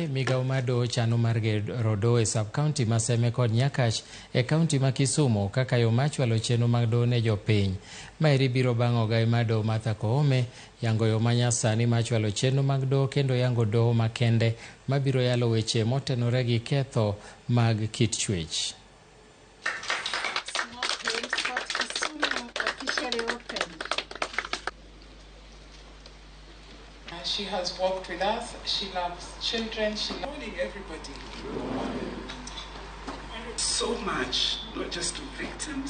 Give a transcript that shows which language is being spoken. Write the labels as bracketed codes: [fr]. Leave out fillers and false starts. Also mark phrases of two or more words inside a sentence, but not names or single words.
[luo] Migao mar doho chano mar gero doho e sub-county ma Seme kod Nyakach e kaunti ma Kisumu kaka yo machwalo chenro mag doho ne jopiny. Maeri biro bang' ogai mar doho Martha Koome yango yo manyasani machwalo chenro mag doho kendo yango doho makende mabiro yalo weche motenore gi ketho mag kit chwech. [en] She has worked with us. She loves children. She loves everybody. So much, not just to victims.